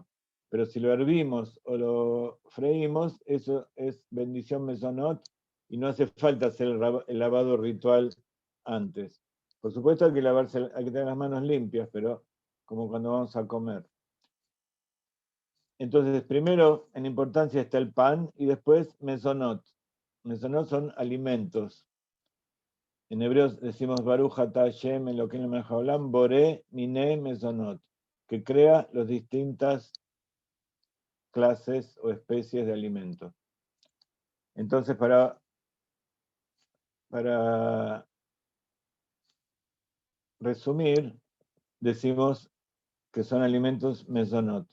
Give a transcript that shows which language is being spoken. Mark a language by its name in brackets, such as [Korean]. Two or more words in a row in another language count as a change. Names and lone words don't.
[Spanish] Pero si lo hervimos o lo freímos, eso es bendición mesonot y no hace falta hacer el lavado ritual antes. Por supuesto hay que tener las manos limpias, pero como cuando vamos a comer. Entonces, primero en importancia está el pan y después mesonot. Mesonot son alimentos. En hebreo decimos [Hebrew] ברוך אתה השם אלוקינו מלך העולם בורא מיני מזונות, [Spanish] que crea las distintas clases o especies de alimentos. Entonces, para resumir, decimos que son alimentos mesonot.